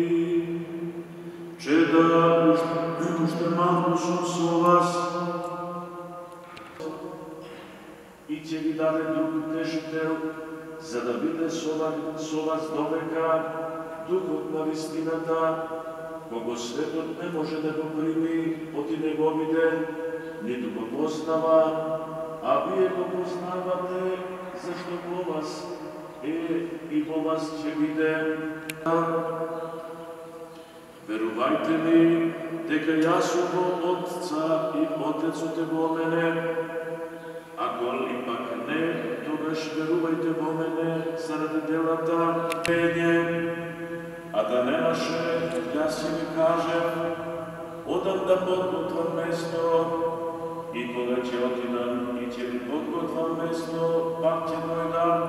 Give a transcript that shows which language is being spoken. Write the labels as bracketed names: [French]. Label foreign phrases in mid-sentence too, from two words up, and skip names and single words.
[Macedonian] Čeda, ušte malku sam so vas, i će vi dade drug težitel, za da vide so vas do veka, Duhot na vistinata, kogo svetot ne može da go primi, oti ne go vide, niti go poznava, a vi go poznavate, zašto po vas, i po vas će vide. Verujte mi, дека јас сум во Отца и Отецот е во мене. Ако ли пак не, тогаш верувајте во мене заради делата мене. А да немаше, јас си ви кажем, одам да подготвам место, и кога ќе отидам и ќе ви подготвам место, пак ќе дојдам.